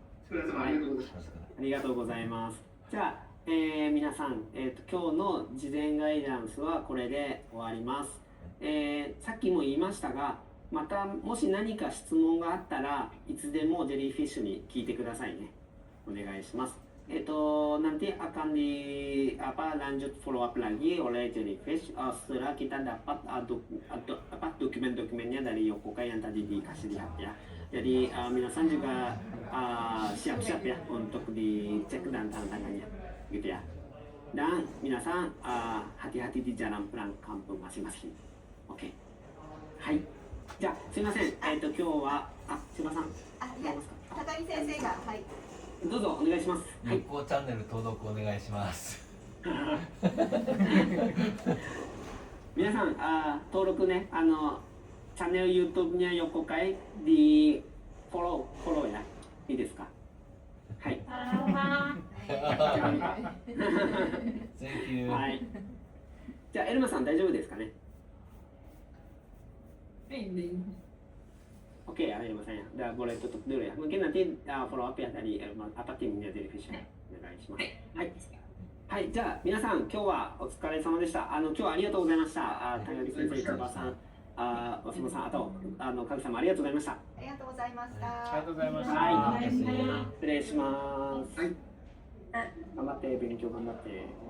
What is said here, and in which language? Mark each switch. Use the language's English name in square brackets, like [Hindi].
[Japanese] 皆様ありがとうございます。ありがとうございます。じゃあ、皆さん、今日の事前ガイダンスはこれで終わります。さっきも言いましたが、またもし何か質問があったらいつでもジェリーフィッシュに聞いてくださいね。お願いします。 [Indonesian] nanti akan lanjut follow up lagi oleh Jellyfish setelah kita dapat dokumen-dokumennya dari Yokokai yang tadi dikasih lihat ya. Jadi minasan juga siap-siap ya untuk dicek dan tanda tangannya gitu ya. Dan minasan hati-hati di jalan pulang kampung masing-masing. Oke. Hai. [Japanese] じゃあすいません。今日はすいません。いや、高木先生がはい。どうぞお願いします。日光チャンネル登録お願いします。皆さん登録ね [Indonesian] channel YouTube-nya Yokokai di follow ya. [Japanese] いいですか？はい。 [English] Thank you. [Japanese] はい。じゃあエルマさん大丈夫ですかね？ [Indonesian] Oke ya Elma saya. Udah boleh tutup dulu ya. Mungkin nanti follow up ya dari Elma apa timnya dari Fisher. [Japanese] お願いします。はい。はい、じゃあ皆さん今日はお疲れ様でした。今日はありがとうございました。高木先生、千葉さん、松本さん、あとカズさんもありがとうございました。ありがとうございました。ありがとうございました。はい、失礼します。はい。頑張って勉強頑張って。